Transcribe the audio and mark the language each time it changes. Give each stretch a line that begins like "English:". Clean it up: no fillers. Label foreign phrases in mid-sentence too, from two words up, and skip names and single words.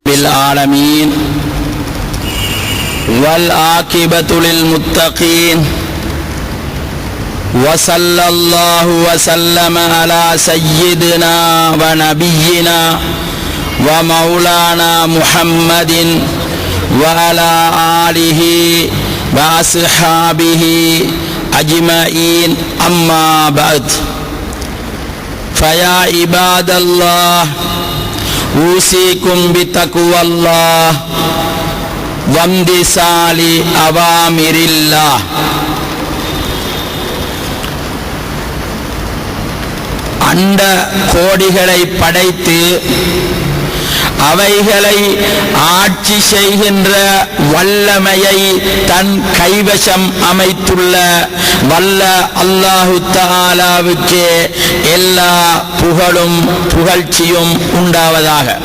Arabic: العالمين والعاقبة للمتقين وصلى الله وسلم على سيدنا ونبينا ومولانا محمد وعلى آله وأصحابه أجمعين أما بعد فيا عباد الله أوصيكم بتقوى الله وامتثال أوامر الله.
Tamil: அண்ட கோடிகளை படைத்து அவைகளை ஆட்சி செய்கின்ற வல்லமையை தன் கைவசம் அமைத்துள்ள வல்ல அல்லாஹு தஆலாவுக்கே எல்லா புகழும் புகழ்ச்சியும் உண்டாவதாக.